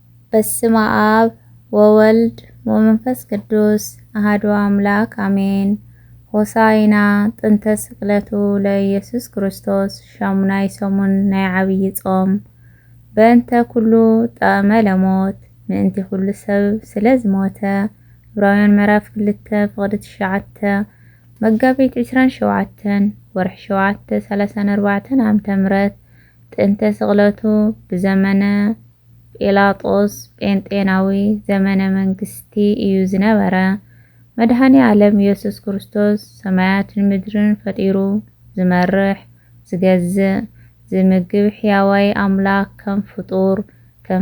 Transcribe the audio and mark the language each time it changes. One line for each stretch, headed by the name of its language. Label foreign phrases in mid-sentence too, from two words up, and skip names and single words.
Geez: በስመ አብ ወወልድ ወመንፈስ ቅዱስ አሐዱ አምላክ አሜን። ሆሳዕና ጥንተ ስቅለቱ ለኢየሱስ ክርስቶስ
Tigrinya: ሻሙናይ ሰሙን ናይ ዓብይ ጾም
Geez: በእንተ ኩሉ ጣዕመ ለሞት
Tigrinya: ምእንቲ ኩሉ ሰብ ስለ ዝሞተ ዕብራውያን ምዕራፍ 2 ፍቅዲ 9 መጋቢት 27 ወርሒ 7 34 ዓመተ ምህረት ጥንተ ስቅለቱ ብዘመነ ጲላጦስ ጴንጤናዊ ዘመነ መንግስቲ እዩ ዝነበረ። መድኃኔ ዓለም ኢየሱስ ክርስቶስ ሰማያትን ምድርን ፈጢሩ ዝመርሕ ዝገዝእ ዝምግብ ሕያዋይ አምላክ ከም ፍጡር ከም